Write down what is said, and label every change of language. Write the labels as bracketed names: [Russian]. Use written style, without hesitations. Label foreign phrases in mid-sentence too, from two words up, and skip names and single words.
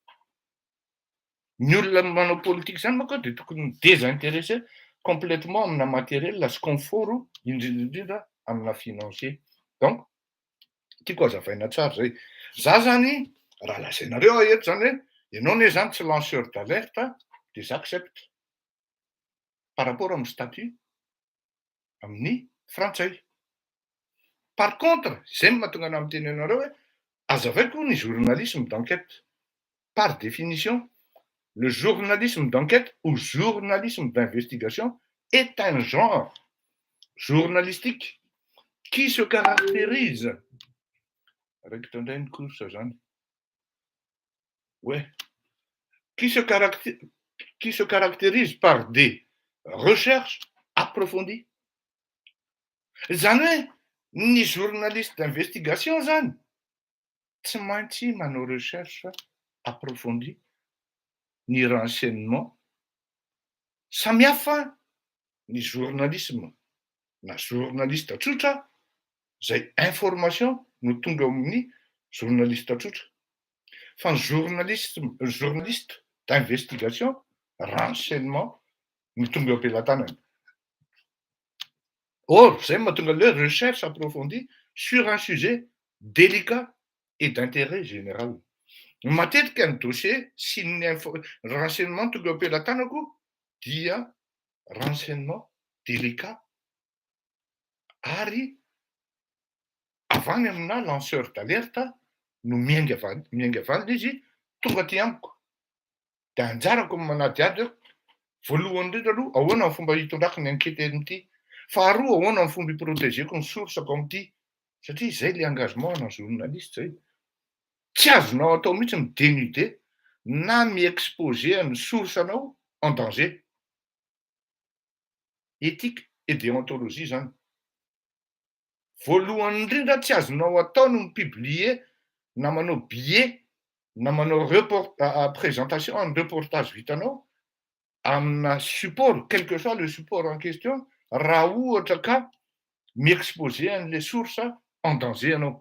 [Malagasy] Ny olona manao politika zany manko de tokony [French] désintéressé complètement [Malagasy] amina matériel sy confort indrindra amina financier. Donc tiako azavaina tsara zay. Za zany raha lazainareo eto zany hoe ianao ne zany tsy [French] lanceur d'alerte [Malagasy] de [French] j'accepte par rapport [Malagasy] amin'ny statut amin'ny frantsay. [French] Par contre, [Malagasy] zay mahatonga anahy miteny anareo hoe azavaiko ny [French] journalisme d'enquête. Par définition, le journalisme d'enquête ou journalisme d'investigation est un genre journalistique qui se caractérise qui se caractérise par des recherches approfondies. [Malagasy] Zany hoe ny [French] journaliste d'investigation [Malagasy] zany tsy maintsy manao [French] recherche approfondie [Malagasy] ny renseignement samihafa ny journalisme na journaliste tsotra zay information no tonga amin'ny journaliste tsotra fa ny [French] journaliste d'investigation [Malagasy] renseignement no tonga am-pelantanany. [French] Or, [Malagasy] zay mahatonga [French] le recherche approfondie sur un sujet délicat et d'intérêt général. [Malagasy] Matetika ny dossier sy ny renseignement tonga am-pelantanako dia [French] renseignement délicat [Malagasy] ary avany amina [French] lanceur d'alerte [Malagasy] no miainga avany izy tonga aty amiko. De anjarako manadiady voalohany indrindra aloha ahoana ny fomba hitondrako ny enquête amity, faharoa ahoana ny fomba hiprotégeko ny source-ko amity satria zay [French] le engagement [Malagasy] ana journaliste zay. Tsy azonao atao mihitsy midénuder na mi-exposer ny source anao [French] en danger. Éthique et déontologie zany. [Malagasy] Voalohany indrindra tsy azonao atao no mipublier na manao billet na manao [French] présentation en reportage [Malagasy] vitanao amina support, [French] quel que soit le support en question, [Malagasy] raha ohatra ka mi-exposer an'le source [French] en danger [Malagasy] ianao.